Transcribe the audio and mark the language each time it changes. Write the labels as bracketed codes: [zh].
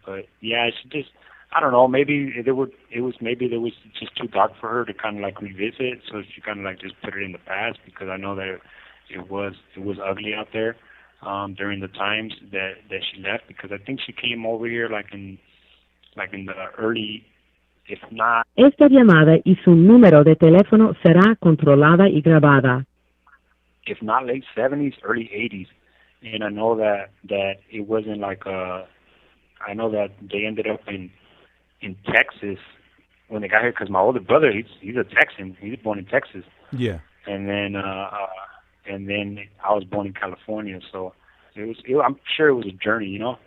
[en] But yeah, she just, I don't know, maybe there was just too dark for her to kind of like revisit, so she kind of like just put it in the past because I know that it was ugly out there during the times that she left, because I think she came over here like in the early, if not. [es] Esta llamada y su número de teléfono será controlada y grabada. [en] If not late 70s, early 80s. And I know that it wasn't like I know that they ended up in Texas when they got here, because my older brother, he's a Texan. He was born in Texas. Yeah. And then I was born in California, so I'm sure it was a journey, you know.